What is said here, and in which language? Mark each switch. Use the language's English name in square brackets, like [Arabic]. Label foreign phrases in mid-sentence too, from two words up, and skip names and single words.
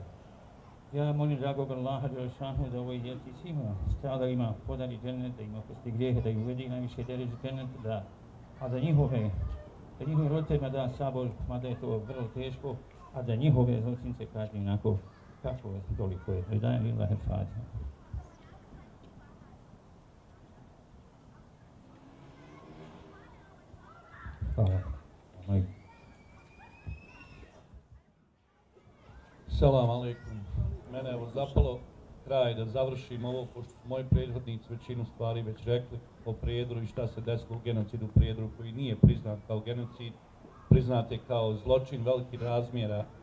[Bosnian] Ja molim dragog Allaha Đelešanu da ovoj djeci svima stradalima podari džennet, da im oprosti grijehe, da ih uvedi najviše deređe džennet, a da njihove roditeljima da sabor, mada je to vrlo teško, a da njihove zločince kazni onako kako je, toliko je. [Arabic] Ridajem لله الفاتحة. [Bosnian] Hvala. [Arabic] السلام عليكم. [Bosnian] Mene je zapalo kraj da završim ovo, pošto su moji prethodnici većinu stvari već rekli o Prijedoru i šta se desilo u genocidu u Prijedoru, koji nije priznat kao genocid, priznat je kao zločin velikih razmjera.